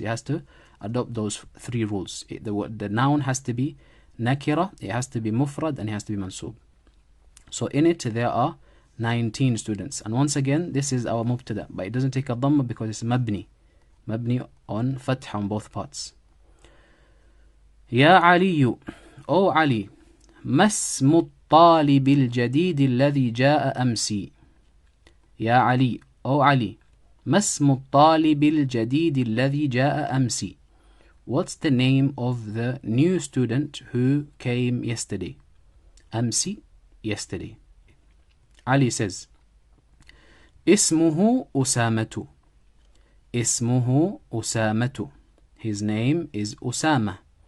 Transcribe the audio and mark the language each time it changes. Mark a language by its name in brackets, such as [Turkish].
[English] It has to adopt those three rules. The noun has to be nakira, it has to be mufrad, and it has to be mansub. So in it there are 19 students. And once again, this is our mubtada, but it doesn't take a dhamma because it's mabni on fath on both parts. [Arabic] Ya Ali, [English] O Ali, [Arabic] ما اسم الطالب الجديد الذي جاء أمس. يا علي, [English] O Ali, [Arabic] ما اسم الطالب الجديد الذي جاء أمس. [English] What's the name of the new student who came yesterday? أمس, yesterday. Ali says, [Arabic] اسمه أسامة. اسمه أسامة. [English] His name is Usama.